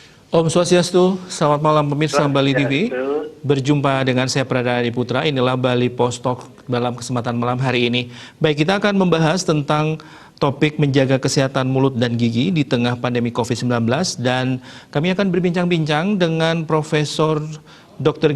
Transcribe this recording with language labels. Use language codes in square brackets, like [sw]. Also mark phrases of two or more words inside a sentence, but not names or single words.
[id] Om Swastiastu, selamat malam pemirsa Bali TV. Swastiastu. Berjumpa dengan saya Pradana Adi Putra, inilah Bali Post Talk dalam kesempatan malam hari ini. Baik, kita akan membahas tentang topik menjaga kesehatan mulut dan gigi di tengah pandemi COVID-19 dan kami akan berbincang-bincang dengan Profesor Dr.